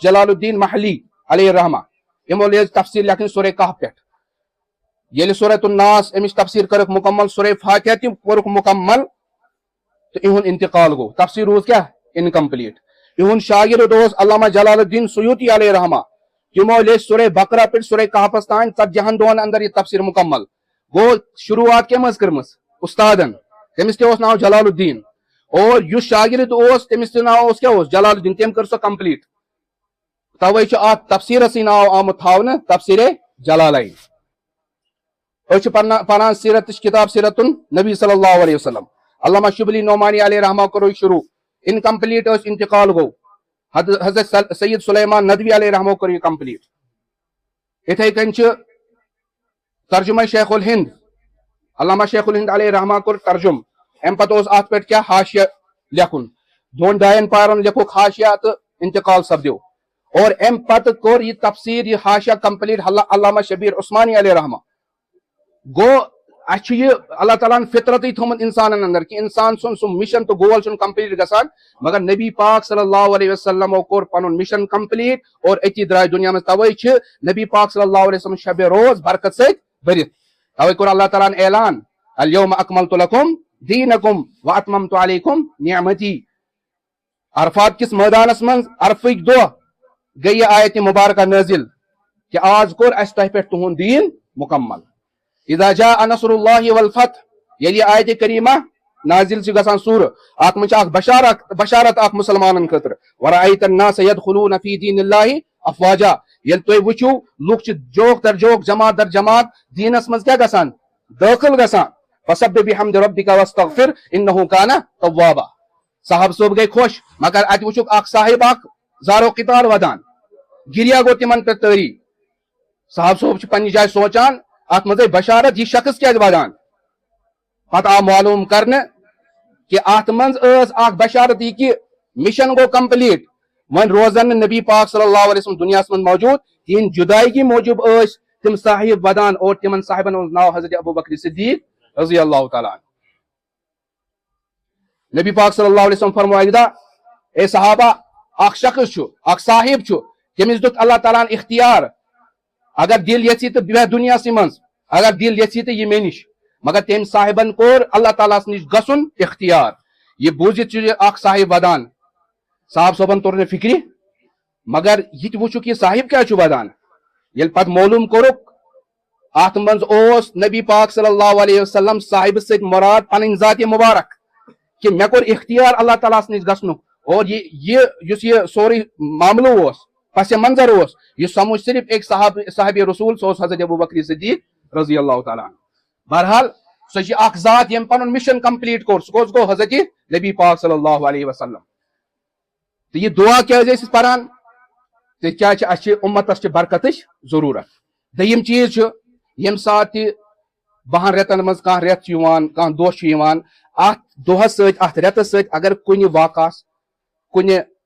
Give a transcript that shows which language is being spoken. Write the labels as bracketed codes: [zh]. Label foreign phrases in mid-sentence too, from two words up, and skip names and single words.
[ks] جلال الدین محلی [ar] علیہ الرحمہ [ks] یِمو لیٚچھ تفسیٖر لیکھٕنۍ سورہ کہف پٮ۪ٹھ ییٚلہِ سورۃ الناس أمِس تفسیٖر کٔرٕکھ مُکمل سورہ فاتحہ تہِ کوٚرُکھ مُکمل تہٕ یِہُنٛد انتقال گوٚو تفسیٖر روٗد کیٛاہ انکمپلیٹ یِہُنٛد شاگرد اوس علامہ جلال الدین سیوطی [ar] علیہ رحمہ [ks] تِمو لیٚچھ سورہ بقرہ پٮ۪ٹھ سورہ کہفس تانۍ 40 دۄہن اندر یہِ تفسیٖر مُکمل گوٚو شروعات کٔمۍ ٲس کٔرمٕژ استادن تٔمِس تہِ اوس ناو جلال الدین اور یُس شاگرد اوس تٔمِس تہِ ناو اوس کیٛاہ اوس جلال الدین تٔمۍ کٔر سۄ کمپلیٹ توے چھُ اتھ تفسیٖرسٕے ناو آمُت تھاونہٕ تفسیٖر جلالین أسۍ چھِ پران سیرتٕچ کتاب سیرت النبی صلی اللہ علیہ وسلم علامہ شبلی نعمانی علیہ رحمہ کوٚر شروع انکمپلیٹ ٲسۍ انتقال گوٚو حضرت سید سلیمان ندوی [ar] علیہ رحمہ [ks] کوٚر یہِ کمپلیٹ یِتھے کٔنۍ چھِ ترجمہ شیخ الہند علامہ شیخ الہند [ar] علیہ رحمہ [ks] کوٚر ترجم امہِ پتہٕ اوس اتھ پٮ۪ٹھ کیٛاہ حاشیہ لیکھُن 2 پارن لیکھُکھ حاشیہ تہٕ انتقال سپدیو اور امہِ پتہٕ کوٚر یہِ تفسیٖر یہِ حاشیہ کمپلیٹ علامہ شبیر عثمانی [ar] علیہ رحمہ [ks] گوٚو اسہِ چھُ یہِ اللہ تعالیٰ ہن فطرتٕے تھوٚمُت انسانن اندر کہِ انسان سُنٛد سُہ مشن تہٕ گول چھُنہٕ کمپلیٹ گژھان مگر نبی پاک [ar] صلی اللہ علیہ وسلمو [ks] کوٚر پنُن مشن کمپلیٹ اور أتی درٛاے دُنیا منٛز توے چھِ نبی پاک [ar] صلی اللہ علیہ وسلم [ks] شبِ روز برکت سۭتۍ بٔرِتھ توے کوٚر اللہ تعالیٰ ہن اعلان [ar] الیوم اکملت لکم دیٖنکم واتممت علیکم نعمتی [ks] عرفات کِس مٲدانس منٛز عرفٕکۍ دۄہ گٔے یہِ آیتِ مبارکہ نٲزِل کہِ آز کوٚر اسہِ تۄہہِ پٮ۪ٹھ تُہُنٛد دیٖن مُکمل [ar] اذا جاء نصر اللہ والفتح [ks] ییٚلہِ یہِ آیتِ کریٖمہ نازل چھِ گژھان سوٗرٕ اتھ منٛز چھِ اکھ بشارت اکھ مُسلمانن خٲطرٕ [ar] ورأیت الناس یدخلون فی دین اللہ افواجا [ks] ییٚلہِ تُہۍ وٕچھِو لُکھ چھِ جوک در جوک جماعت در جماعت دیٖنس منٛز کیٛاہ گژھان دٲخل گژھان [ar] فسبح بحمد ربک واستغفر انہ کان توابا [ks] صاحب صٲب گٔے خۄش مگر اتہِ وٕچھُکھ اکھ صاحب اکھ زارو قطار ودان گریا گوٚو تِمن پٮ۪ٹھ تٲری صاحب صٲب چھُ پننہِ جایہِ سونچان اتھ منٛز گٔے بشارت یہِ شخص کیٛازِ ودان پتہٕ آو معلوم کرنہٕ کہِ اتھ منٛز ٲس اکھ بشارت یہِ کہِ مشن گوٚو کمپلیٹ وۄنۍ روزن نہٕ نبی پاک [ar] صلی اللہ علیہ وسلم [ks] دُنیاہس منٛز موجوٗد تِہنٛدِ جُدایگی موٗجوٗب ٲسۍ تِم صاحب ودان اور تِمن صاحبن ہُنٛد ناو حضرت ابوبکر صدیق [ar] رضی اللہ تعالیٰ عنہ [ks] نبی پاک [ar] صلی اللہ علیہ وسلم [ks] فرموو اکہِ دۄہ اے صحابہ اکھ شخص چھُ اکھ صاحب چھُ تٔمِس دیُت اللہ تعالیٰ ہن اختیار اگر دل یژھی تہٕ بیٚہہ دُنیاہسٕے منٛز اگر دل یژھی تہٕ یہِ مےٚ نِش مگر تٔمۍ صاحبن کوٚر اللہ تعالیٰ ہس نِش گژھُن اختیار یہِ بوٗزِتھ چھُ اکھ صاحب ودان صاحب صٲبن توٚر نہٕ فکرِ مگر یہِ تہِ وٕچھُکھ یہِ صاحب کیٛازِ چھُ ودان ییٚلہِ پتہٕ معلوٗم کوٚرُکھ اتھ منٛز اوس نبی پاک [ar] صلی اللہ علیہ وسلم [ks] صاحبہٕ سۭتۍ مُراد پنٕنۍ ذاتِ مُبارک کہِ مےٚ کوٚر اختیار اللہ تعالیٰ ہس نِش گژھنُک اور یُس یہِ سورُے معاملہٕ اوس پس منظر اوس یہِ سمجھ صرف أکۍ صاحبِ رسول سُہ اوس حضرت ابوبکر صدیق [ar] رضی اللہ تعالیٰ عنہ [ks] بہرحال سۄ چھِ اکھ ذات ییٚمۍ پنُن مشن کمپلیٹ کوٚر سُہ کُس گوٚو حضرت نبی پاک [ar] صلی اللہ علیہ وسلم [ks] تہٕ یہِ دعا کیٛازِ ٲسۍ أسۍ پران تِکیٛازِ اسہِ چھِ اُمتس چھِ برکتٕچ ضروٗرت دوٚیِم چیٖز چھُ ییٚمہِ ساتہٕ تہِ 12 رٮ۪تن منٛز کانٛہہ رٮ۪تھ چھُ یِوان کانٛہہ دۄہ چھُ یِوان اتھ دۄہس سۭتۍ اتھ رٮ۪تس سۭتۍ اگر کُنہِ واقعس کُنہِ